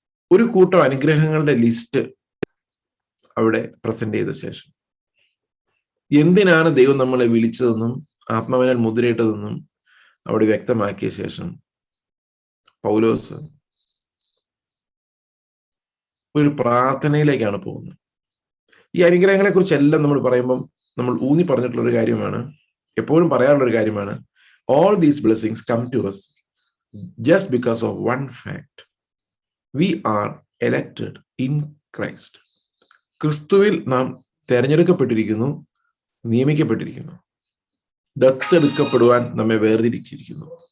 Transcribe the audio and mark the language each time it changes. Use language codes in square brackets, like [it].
[ml] ഒരു കൂട്ടം അനുഗ്രഹങ്ങളുടെ ലിസ്റ്റ് അവിടെ പ്രസന്റ് ചെയ്ത ശേഷം, എന്തിനാണ് ദൈവം നമ്മളെ വിളിച്ചതെന്നും ആത്മാവിനാൽ മുദ്രയിട്ടതെന്നും അവിടെ വ്യക്തമാക്കിയ ശേഷം, പൗലോസ് ഒരു പ്രാർത്ഥനയിലേക്കാണ് പോകുന്നത്. ഈ അനുഗ്രഹങ്ങളെ കുറിച്ചെല്ലാം നമ്മൾ പറയുമ്പം നമ്മൾ ഊന്നി പറഞ്ഞിട്ടുള്ള ഒരു കാര്യമാണ്, എപ്പോഴും പറയാനുള്ള ഒരു കാര്യമാണ്, [en] all these blessings come to us just because of one fact: we are elected in Christ. [ml] ക്രിസ്തുവിൽ നാം തെരഞ്ഞെടുക്കപ്പെട്ടിരിക്കുന്നു, നിയമിക്കപ്പെട്ടിരിക്കുന്നു, ദത്തെടുക്കപ്പെടുവാൻ നമ്മെ വേർതിരിച്ചിരിക്കുന്നു.